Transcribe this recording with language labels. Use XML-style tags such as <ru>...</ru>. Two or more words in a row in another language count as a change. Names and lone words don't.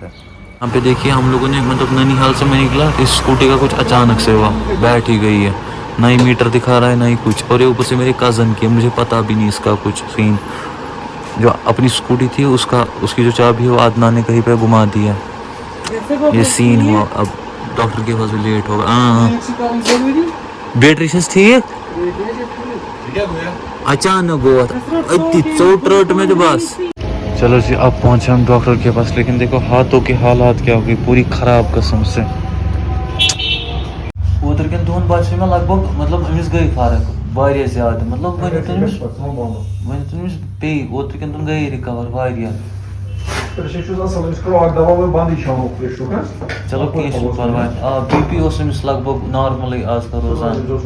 <ur>یہاں پہ دیکھیے ہم لوگوں نے مطلب ننیال سے میں نکلا, اس اسکوٹی کا کچھ اچانک سے ہوا, بیٹھ ہی گئی ہے, نہ ہی میٹر دکھا رہا ہے نہ ہی کچھ, اور یہ اوپر سے میرے کزن کی, مجھے پتا بھی نہیں اس کا کچھ سین. جو اپنی اسکوٹی تھی اس کی جو چابی ہے وہ عدنان نے کہیں پہ گھما دی ہے. یہ سین ہوا, اب ڈاکٹر کے پاس بھی لیٹ ہوگا. بیٹری سے ٹھیک اچانک</ur> <ks>گوت اتی ژوٚٹ رٔٹ مےٚ تہٕ بس.</ks> <ur>چلو جی اب پہنچے ہم ڈاکٹر کے پاس, لیکن دیکھو ہاتھوں کے حالات کیا ہو گئی, پوری خراب قسم سے.</ur> <ks>اوتر کن دۄہن باسیو مےٚ لگ بگ مطلب أمِس گٔے فرق واریاہ زیادٕ, مطلب ؤنِو تُہۍ أمِس پیٚیہِ اوترٕ کن تِم گٔے رِکور واریاہ. چلو کینٛہہ چھُنہٕ پرواے, آ بی پی اوس أمِس لگ بگ نارملٕے آز کل روزان.</ks>